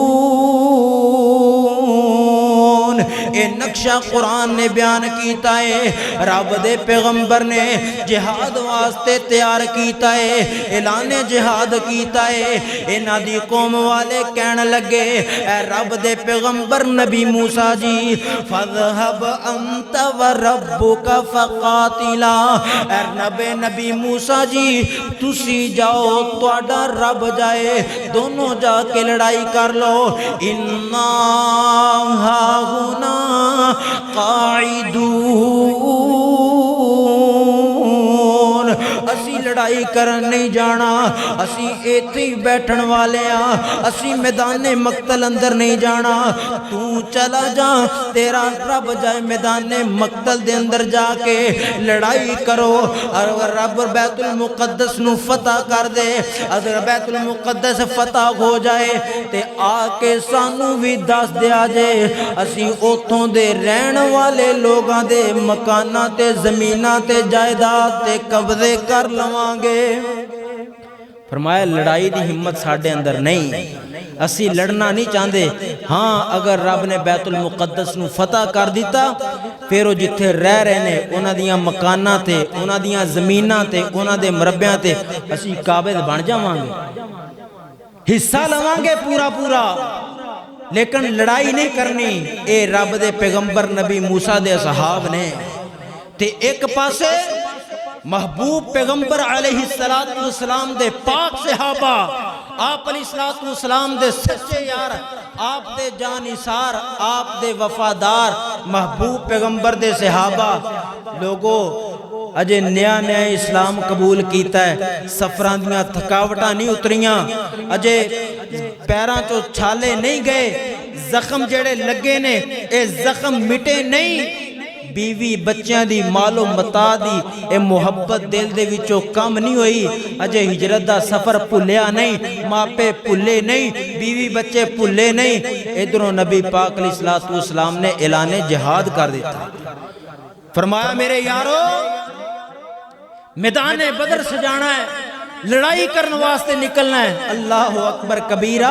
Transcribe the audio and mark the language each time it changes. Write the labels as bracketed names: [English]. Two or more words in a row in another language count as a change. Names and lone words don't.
[Punjabi] اے نقشہ قرآن نے بیان کیتا ہے، رب دے پیغمبر نے جہاد واسطے تیار کیتا ہے، اعلان جہاد کیتا ہے۔ انہاں دی قوم والے کہن لگے اے رب دے پیغمبر نبی موسیٰ جی [Arabic] فَاذْهَبْ أَنْتَ وَرَبُّكَ فَقَاتِلَا، [Punjabi] اے نبی موسیٰ جی تسی جاؤ تہاڈا رب جائے، دونوں جا کے لڑائی کر لو، [Arabic] اِنَّا هَاهُنَا قاعدون، [Punjabi] اسی لڑائی کرن نہیں جانا، اسی ایتھے ہی بیٹھن والے ہاں، اسی میدان مقتل اندر نہیں جانا، تو چلا جا تیرا رب جائے میدان مقتل دے اندر جا کے لڑائی کرو، اور رب بیت المقدس نو فتح کر دے، اگر بیت المقدس فتح ہو جائے تے آ کے سانو بھی دس دیا جائے، اسی اوتھوں دے رہن والے لوگاں دے مکاناں تے زمیناں تے جائیداد تے قبضے کر لواں گے۔ فرمایا لڑائی دی ہمت ساڈے اندر نہیں، اسی لڑنا نہیں چاہندے، ہاں اگر رب نے بیت المقدس نو فتح کر دیتا پھر وہ جتھے رہ رہے نے انہاں دیاں مکاناں تے انہاں دیاں زمیناں تے انہاں دے مربیاں تے اسی قابض بن جاواں گے، حصہ لواں گے پورا پورا، لیکن لڑائی نہیں کرنی۔ اے رب دے پیغمبر نبی موسیٰ دے صحاب نے تے ایک پاسے محبوب پیغمبر [Arabic] علیہ السلام [Punjabi] دے پاک صحابہ، آپ [Arabic] علیہ السلام [Punjabi] دے سچے یار، آپ دے جانثار، آپ دے وفادار محبوب پیغمبر دے صحابہ، لوگوں اجے نیا نیا اسلام قبول کیتا ہے، سفراں دیاں تھکاوٹاں نہیں اتریاں، اجے پیراں چو چھالے نہیں گئے، زخم جڑے لگے نے اے زخم مٹے نہیں، بیوی بچیاں دی مال و متا دی اے محبت دل دے وچوں کم نہیں ہوئی، اجے ہجرت دا سفر بھولیا نہیں، ماپے بھولے نہیں، بیوی بچے بھولے نہیں، ادھروں نبی پاک [Arabic] علیہ السلام [Punjabi] نے اعلان جہاد کر دیتا، فرمایا میرے یارو میدان بدر سجانا ہے، لڑائی کرنے واسطے نکلنا ہے، [Arabic] اللہ اکبر کبیرہ۔